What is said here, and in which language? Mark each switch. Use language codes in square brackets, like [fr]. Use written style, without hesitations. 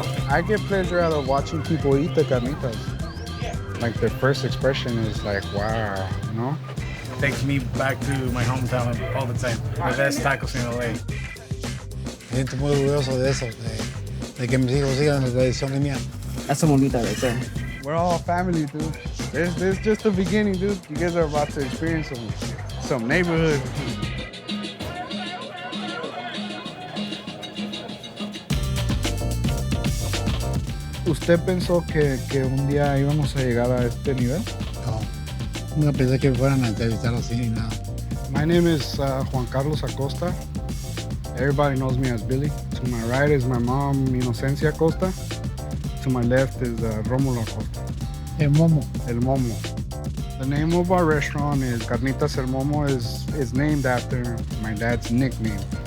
[en] I get pleasure out of watching people eat the carnitas. Like their first expression is like, wow, you know? Takes me back to my hometown all the time. The best tacos in L.A. [es] Me siento muy orgulloso de eso, de que mis hijos sigan la tradición mía. Eso bonita de ser. [en] We're all family, dude. This is just the beginning, dude. You guys are about to experience some neighborhood. [es] ¿Usted pensó que un día íbamos a llegar a este nivel? No, nunca pensé que me fueran a entrevistar así ni nada. [en] My name is Juan Carlos Acosta. Everybody knows me as Billy. To my right is my mom, Inocencia Acosta. To my left is Rómulo Acosta. [es] El Momo. El Momo. [en] The name of our restaurant is Carnitas El Momo is named after my dad's nickname.